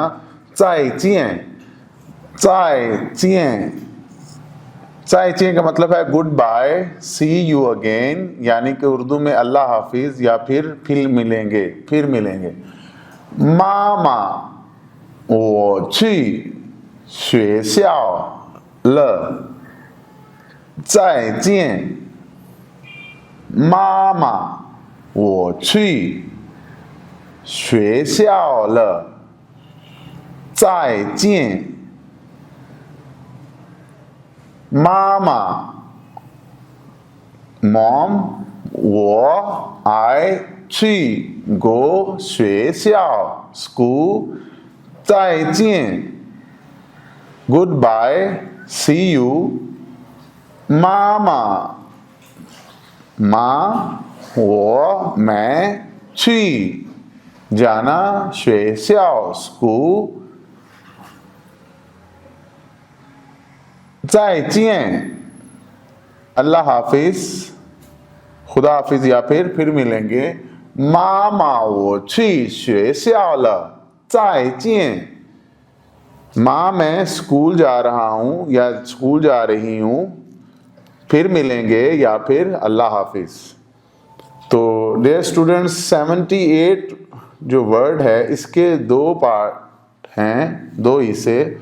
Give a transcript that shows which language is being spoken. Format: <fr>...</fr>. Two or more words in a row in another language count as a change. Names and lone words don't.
<zh>再见</zh> <ur>کا مطلب ہے</ur> <en>goodbye, see you again,</en> <ur>یعنی کہ اردو میں اللہ حافظ یا پھر ملیں گے.</ur> <zh>妈妈我去学校了再见。妈妈我去学校了再见。妈妈 Mom 我 I 去 go 学校 school 再见</zh> <en>goodbye see you।</en> <ur>妈妈 ماں میں 去 जाना 学校 school 再见 اللہ حافظ، خدا حافظ یا پھر ملیں گے.</ur> <zh>妈妈我去学校了再见।</zh> <ur>ماں میں اسکول جا رہا ہوں یا اسکول جا رہی ہوں، پھر ملیں گے یا پھر اللہ حافظ. तो</ur> <en>dear students</en> <ur>78 جو ورڈ ہے اس کے دو پارٹ ہیں، دو حصے.</ur>